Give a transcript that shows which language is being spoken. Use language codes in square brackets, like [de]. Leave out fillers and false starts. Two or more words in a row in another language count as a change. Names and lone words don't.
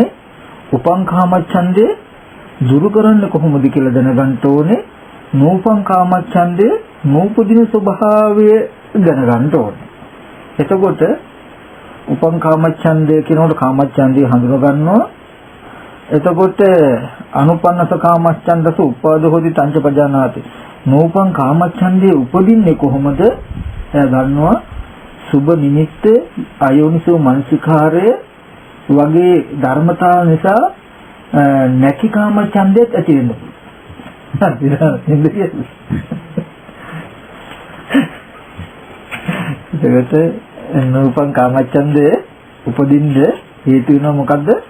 [pi] උපං කාමච්ඡන්දේ [si] දුරු කරන්න කොහොමද කියලා දැනගන්න ඕනේ. [pi] නූපං කාමච්ඡන්දේ [si] නූපදින ස්වභාවය දැනගන්න ඕනේ. එතකොට [pi] උපං කාමච්ඡන්දේ [si] කියනකොට කාමච්ඡන්දේ හඳුනා ගන්නවා. [pi] එතකොට අනුපන්නස කාමච්ඡන්දස උපාද හොති තංච පජානාති. නූපං කාමච්ඡන්දේ [si] උපදින්නේ කොහොමද? එයා ගන්නවා සුබ නිමිත්ත අයෝනිසෝ මනසිකාරය වගේ ධර්මතා නිසා නැති කාමච්ඡන්දෙත් ඇති වෙන්න පුළුවන්. ඒකට [pi] නූපං කාමච්ඡන්දේ [si] උපදින්න හේතු වෙනවා මොකද්ද?